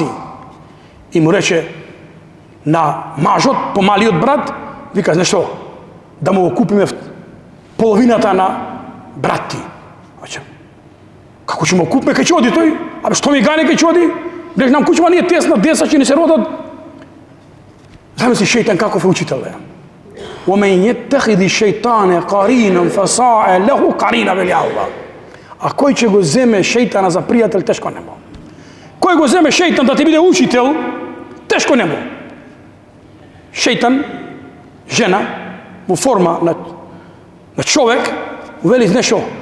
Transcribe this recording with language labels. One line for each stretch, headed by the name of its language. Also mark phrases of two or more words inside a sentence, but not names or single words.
Macedonian: И му рече на мажот, помалиот брат, вика, знаеш што, да му купиме половината на брат ти. Како ќе му купиме, кај ќе оди тој? Абе, што ми гане кај ќе оди? Гледаш, нам кучма ние тесна, деца ќе ни се родат. Замисли шејтан каков е учител е.
Arabic: وَمَنْ يَتَّخِذِ الشَّيْطَانَ قَرِينًا فَسَاءَ لَهُ قَرِينًا
Macedonian: вели Аллах. А кој ќе го земе шејтана за пријател, тешко нему. Кој го земе шејтан да ти биде учител, тешко нему. Шејтан, жена, во форма на човек, вели, знаеш што?